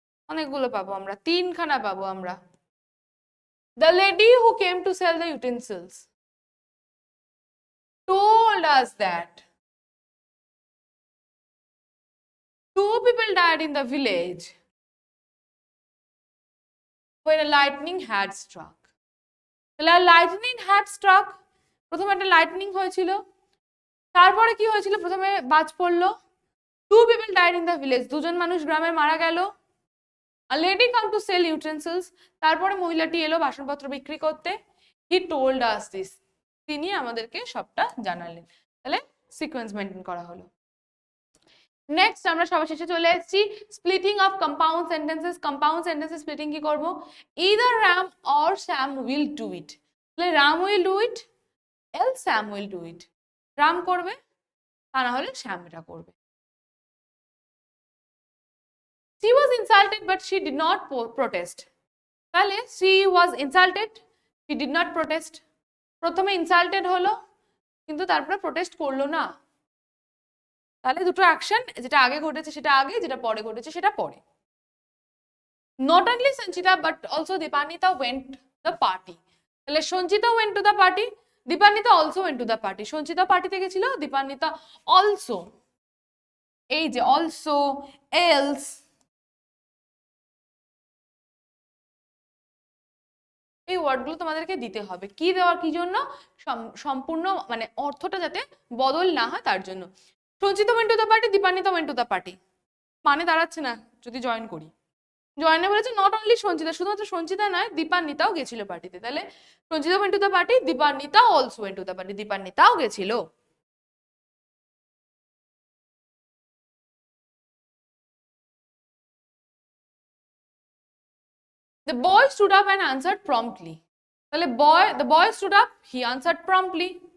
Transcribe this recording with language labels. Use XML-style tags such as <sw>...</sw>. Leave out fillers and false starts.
<bn>অনেকগুলো পাবো আমরা, 3খানা পাবো আমরা।</bn> <en>The lady who came to sell the utensils told us that 2 people died in the village when a lightning had struck.</en> <bn>তাহলে lightning had struck, প্রথমে একটা লাইটনিং হয়েছিল, তারপরে কি হয়েছিল, প্রথমে বাজ পড়লো,</bn> <en>2 people died in the village,</en> <bn>2জন মানুষ গ্রামে মারা গেল।</bn> <en>A lady come to sell utensils,</en> <bn>তারপরে মহিলাটি এলো বাসনপত্র বিক্রি করতে।</bn> <en>He told us this,</en> <bn>তিনি আমাদেরকে সবটা জানালেন। তাহলে সিকোয়েন্স মেনটেন করা হলো। নেক্সট আমরা সবার শেষে চলে এসেছি, splitting of compound sentences. Compound sentences splitting কি করব,</bn> <en>either Ram or Sam will do it। তাহলে Ram will do it, else Sam will do it.</en> <bn>Ram করবে, তা না হলে শ্যাম এটা করবে।</bn> <en>She was insulted but she did not protest। তাহলে she was insulted, she did not protest।</en> <bn>প্রথমে ইনসাল্টেড হলো কিন্তু তারপরে প্রোটেস্ট করলো না। তাহলে দুটো অ্যাকশন, যেটা আগে ঘটেছে সেটা আগে, যেটা পরে ঘটেছে সেটা পরে।</bn> <en>Not only Sanchita but also Dipanita went the party। তাহলে Sanchita went to the party, Dipanita also went to the party।</en> <bn>Sanchita পার্টিতে গেছিল, দীপান্বিতা also। এই যে also, else, এই ওয়ার্ডগুলো তোমাদেরকে দিতে হবে। কি দেওয়ার কি জন্য, সম্পূর্ণ মানে অর্থটা যাতে বদল না হয় তার জন্য।</bn> <en>Sanchita went to the party, Dipanwita went to the party</en> <bn>মানে দাঁড়াচ্ছে না যদি জয়েন করি। জয়েনে বলেছে নট অনলি সঞ্চিতা, শুধুমাত্র সঞ্চিতা নয় দীপান্বিতাও গেছিল পার্টিতে।</bn> <en>তাহলে Sanchita went to the party, Dipanwita also went to the party,</en> <bn>দীপান্বিতাও গেছিল।</bn> <en>The boy stood up and answered promptly। তাহলে the boy stood up, he answered promptly।</en>